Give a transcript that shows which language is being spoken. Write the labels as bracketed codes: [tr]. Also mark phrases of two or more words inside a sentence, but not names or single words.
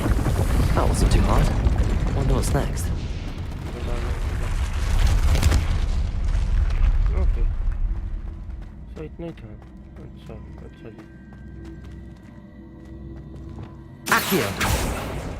[en] That wasn't too hard. Wonder what's next. Okay. [hi] So इतना ही था. अच्छा जी. [en] Accio!